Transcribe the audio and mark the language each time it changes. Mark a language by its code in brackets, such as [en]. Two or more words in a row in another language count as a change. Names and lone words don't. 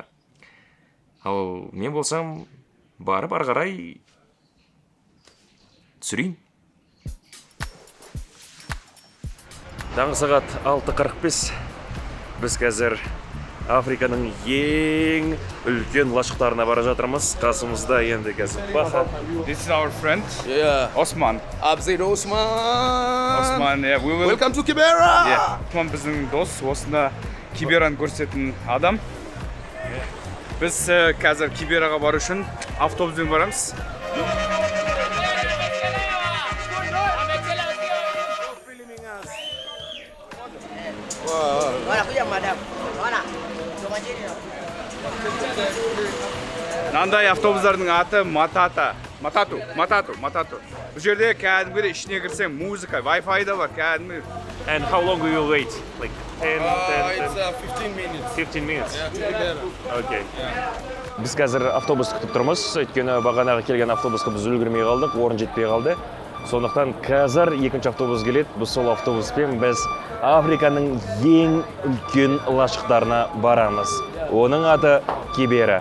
[kk] Ал мен болсам, барып ары қарай түсірейін. Таңғы сағат 6:45. Біз қазір Африканың ең үлкен лашықтарына бара жатырмыз. Қасымызда енді қазір Баха. [en] This is our friend, Yeah. Osman. Abzid Osman. Osman, yeah, we will... Welcome to Kibera. [kk] Yeah. Osman біздің дос, осында Кибераны көрсететін адам. Біз қазір Кибераға бару үшін автобуспен барамыз. Мынандай автобустардың аты Матату. Бұл жерде кәдімгі ішіне кірсең музыка, Wi-Fi да бар, кәдімгі. [en] And how long will you wait? Like 10, It's 15 minutes. 15 minutes? Yeah, to Kibera. Okay. [kk] Біз қазір автобус күтіп тұрмыз. Өйткені бағанағы келген автобусқа біз үлгермей қалдық, орын жетпей қалды. Сондықтан қазір екінші автобус келеді. Біз сол автобуспен біз Африканың ең үлкен лашықтарына барамыз. Оның аты Кибера.